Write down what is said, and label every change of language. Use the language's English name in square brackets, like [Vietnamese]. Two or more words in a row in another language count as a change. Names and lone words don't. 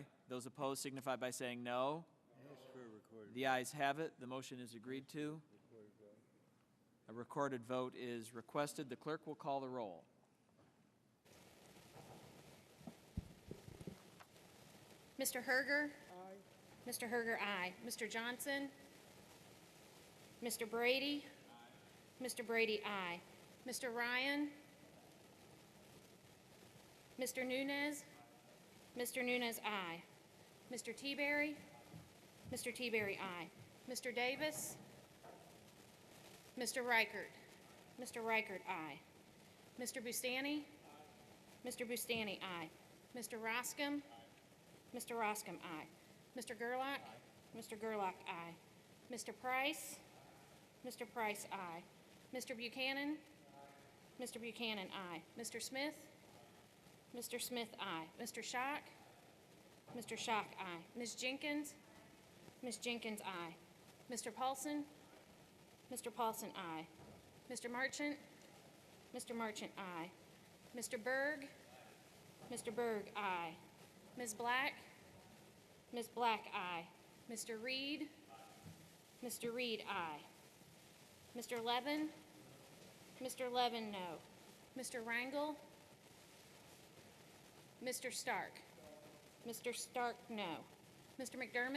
[English] Those opposed signify by saying no. The ayes have it. The motion is agreed to. A recorded vote is requested. The clerk will call the roll. Mr. Herger? Aye. Mr. Herger, aye. Mr. Johnson? Mr. Brady? Aye. Mr. Brady, aye. Mr. Ryan? Mr. Nunez? Aye. Mr. Nunez, aye. Mr. Teaberry? Mr. Teaberry, aye. Mr. Davis? Mr. Reichert? Mr. Reichert, aye. Mr. Bustani? Aye. Mr. Bustani, aye. Mr. Roscom? Mr. Roscom, aye. Mr. Gerlach? Aye. Mr. Gerlach, aye. Mr. Price? Mr. Price, aye. Mr. Buchanan? Aye. Mr. Buchanan, aye. Mr. Smith? Aye. Mr. Smith, aye. Mr. Schock? Mr. Schock, aye. Ms. Jenkins? Ms. Jenkins, aye. Mr. Paulson? Mr. Paulson, aye. Mr. Marchant? Mr. Marchant, aye. Mr. Berg? Mr. Berg, aye. Ms. Black? Ms. Black, aye. Mr. Reed? Mr. Reed, aye. Mr. Levin? Mr. Levin, no. Mr. Rangel? Mr. Stark? Mr. Stark, no. Mr. McDermott?